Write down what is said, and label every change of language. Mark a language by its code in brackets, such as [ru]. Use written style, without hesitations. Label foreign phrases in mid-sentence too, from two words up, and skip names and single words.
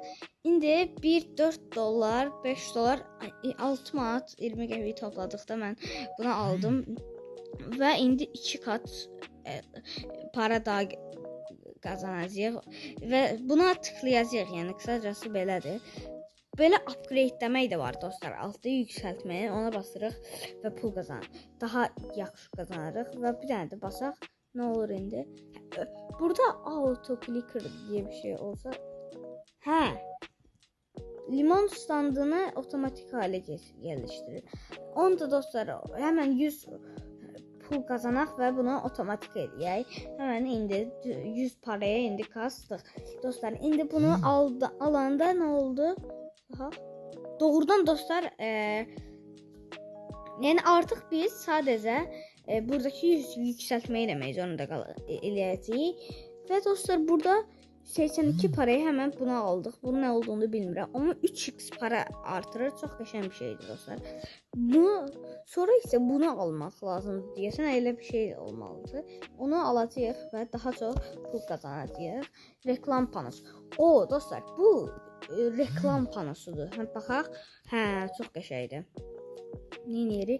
[az] İndi $4, $5, 6 manat 20 qəpik topladıqda mən bunu aldım və indi 2 kat para daha qazanacağıq və buna tıklayacağıq. Yəni qısacası belədir. Belə upgrade demək də var dostlar. Altı yüksəltməyə ona basırıq və pul qazanırıq. Daha yaxşı qazanırıq və bir dənə də basaq nə olur indi? [tr] Burada auto clicker diye bir şey olsa limon standını otomatik hale geliştirir. [az] Onu da dostlar hemen 100 pul kazanaq və bunu otomatik edək. Hemen indi 100 paraya indi kastıq. Dostlar indi bunu alanda ne oldu? Doğrudan dostlar yani artıq biz sadəcə buradaki yükseltmeyi eləmək zorunda eləyəcəyik. Və dostlar burada 82 parayı [tr] hemen buna aldık. [az] Bunun ne olduğunu bilmirəm. [tr] Ama 3x para artırır. [az] Çox qəşəng bir şeydir dostlar. Sonra isə bunu almaq lazımdır deyəsən, elə bir şey olmalıdır. Onu alacağıq və daha çox pul qazanacağıq. Reklam panosu. Dostlar bu reklam panosudur. Baxaq. Çox qəşəngdir. Neyini?